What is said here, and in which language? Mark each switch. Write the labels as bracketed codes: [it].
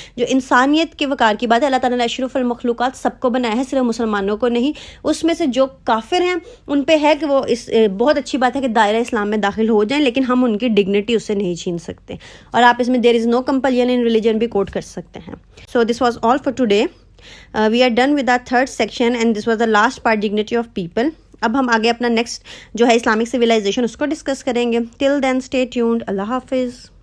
[ur] جو انسانیت کے وقار کی بات ہے, اللہ تعالیٰ نے اشرف المخلوقات سب کو بنایا ہے, صرف مسلمانوں کو نہیں. اس میں سے جو کافر ہیں ان پہ ہے کہ وہ بہت اچھی بات ہے کہ دائرہ اسلام میں داخل ہو جائیں, لیکن ہم ان کی ڈگنیٹی اس سے نہیں چھین سکتے. اور آپ اس میں [en] there is no compulsion in religion [ur] بھی کوٹ کر سکتے ہیں. [en] So this was all for today. We are done with our third section and this was the last part, dignity of people. [ur] اب ہم آگے اپنا نیکسٹ جو ہے اسلامک سویلائزیشن اس کو ڈسکس کریں گے. [en] Till then stay tuned. [ur] اللہ حافظ.